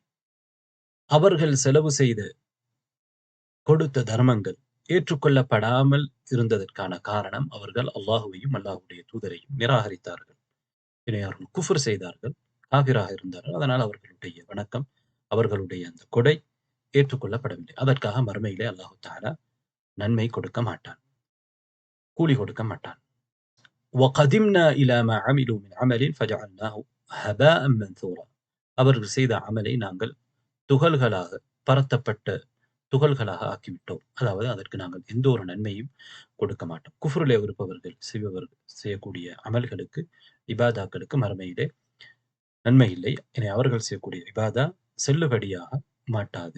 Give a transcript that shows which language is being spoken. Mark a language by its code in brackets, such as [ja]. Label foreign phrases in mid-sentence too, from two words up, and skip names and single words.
[ta] அவர்கள் செலவு செய்த கொடுத்த தர்மங்கள் ஏற்றுக்கொள்ளப்படாமல் இருந்ததற்கான காரணம் அவர்கள் அல்லாஹுவையும் அல்லாஹ்வுடைய தூதரையும் நிராகரித்தார்கள். எனவே அவர்கள் குஃப்ர் செய்தார்கள், காஃபிராக இருந்தார்கள். அதனால் அவர்களுடைய வணக்கம், அவர்களுடைய அந்த கொடை ஏற்றுக்கொள்ளப்படவில்லை. அதற்காக மறுமையிலே அல்லாஹ் தஆலா நன்மை கொடுக்க மாட்டான், கூலி கொடுக்க மாட்டான். [ar] وَقَدِمْنَا إِلَى مَا عَمِلُوا مِنْ عَمَلٍ فَجَعَلْنَاهُ هَبَاءً مَنْثُورًا. [ta] அவர்கள் செய்த அமலை நாங்கள் துகள்களாக, பரத்தப்பட்ட துகள்களாக ஆக்கிவிட்டோம். அதாவது அதற்கு நாங்கள் எந்த ஒரு நன்மையும் கொடுக்க மாட்டோம். குஃப்ரிலே இருப்பவர்கள் செய்யக்கூடிய அமல்களுக்கு, இபாதாக்களுக்கு மறுமையிலே நன்மை இல்லை. எனவே அவர்கள் செய்யக்கூடிய இபாதா செல்லுபடியாக மாட்டாது.